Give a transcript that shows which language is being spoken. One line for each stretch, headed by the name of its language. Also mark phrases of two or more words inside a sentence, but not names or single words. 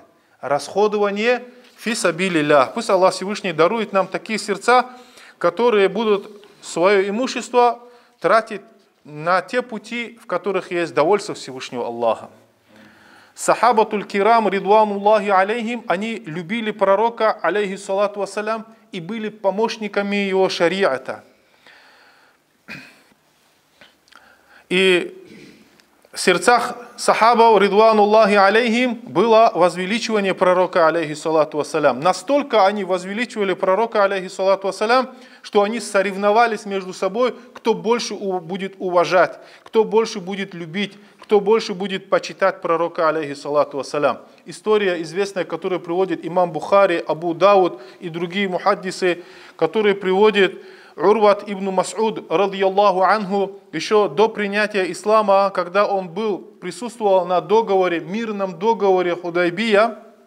Russian: Расходование
Arabic: في سبيل الله.
Russian: Пусть Аллах Всевышний дарует нам такие сердца, которые будут свое имущество тратить на те пути, в которых есть довольство Всевышнего Аллаха.
Arabic: الصحابة الكرام، رضوان الله عليهم,
Russian: они любили пророка,
Arabic: عليه الصلاة والسلام,
Russian: и были помощниками его шариата. И в сердцах сахабов,
Arabic: رضوان الله عليهم,
Russian: было возвеличивание пророка,
Arabic: عليه الصلاة والسلام.
Russian: Настолько они возвеличивали пророка,
Arabic: عليه الصلاة والسلام,
Russian: что они соревновались между собой, кто больше будет уважать, кто больше будет любить, кто больше будет почитать пророка,
Arabic: عليه الصلاة والسلام.
Russian: История известная, которую приводит имам Бухари, Абу Дауд и другие мухаддисы, которые приводит Урват ибн Мас'уд,
Arabic: رضي الله عنه,
Russian: еще до принятия ислама, когда он присутствовал на договоре, мирном договоре Худайбия,